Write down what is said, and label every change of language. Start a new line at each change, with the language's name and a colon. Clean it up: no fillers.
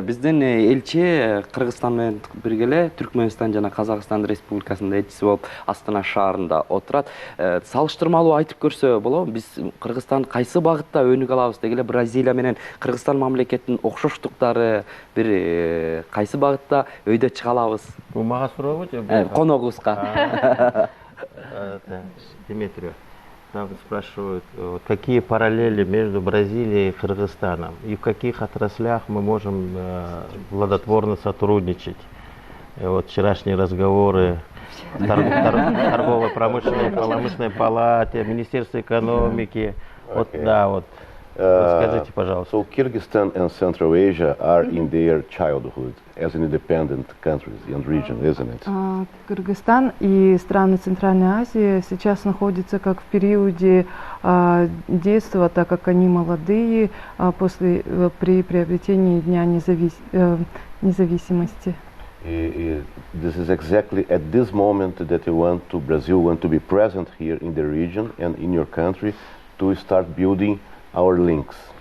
Kyrgyz: Биздин элчи Кыргызстан менен бирге эле Түркмөнстан жана Казакстан Республикасынын элчиси болуп Астана шаарында отурат. Салыштырмалуу айтып көрсө болобу? Биз Кыргызстан кайсы багытта өнүгө алабыз деги эле Бразилия менен Кыргызстан мамлекетинин окшоштуктары бир кайсы багытта өйдө чыга алабыз? Бул мага сурообу же? Коногубузга.
Russian: Дмитрий, там спрашивают, какие параллели между Бразилией и Кыргызстаном и в каких отраслях мы можем плодотворно сотрудничать. И вот вчерашние разговоры в торгово-промышленной палате, Министерство экономики. Вот, да, вот. Скажите, пожалуйста.
English: So Kyrgyzstan and Central Asia are in their childhood as an independent countries and region, isn't it?
Russian: Кыргызстан и страны Центральной Азии сейчас находятся как в периоде детства, так как они молодые, при приобретении Дня независимости.
English: This is exactly at this moment that Brazil want to be present here in the region and in your country to start building our links.